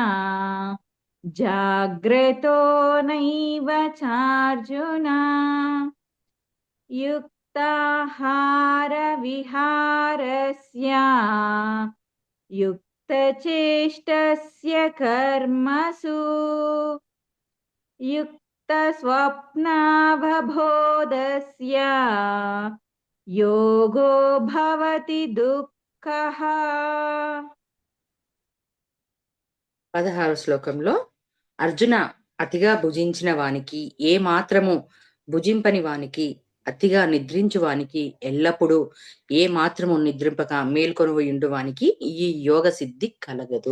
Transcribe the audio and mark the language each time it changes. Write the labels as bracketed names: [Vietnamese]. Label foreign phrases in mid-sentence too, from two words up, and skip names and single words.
[Sanskrit] जाग्रतो नैव चार्जुन युक्ताहारविहारस्य युक्तचेष्टस्य कर्मसु युक्तस्वप्नावबोधस्य योगो भवति दुःखः. [Telugu] 16వ శ్లోకంలో అర్జున, అతిగా భుజించిన వానికి, ఏ మాత్రము భుజింపని వానికి, అతిగా నిద్రించు వానికి, ఎల్లప్పుడూ ఏ మాత్రము నిద్రింపక మేల్కొనుయుండు వానికి ఈ యోగ సిద్ధి కలగదు.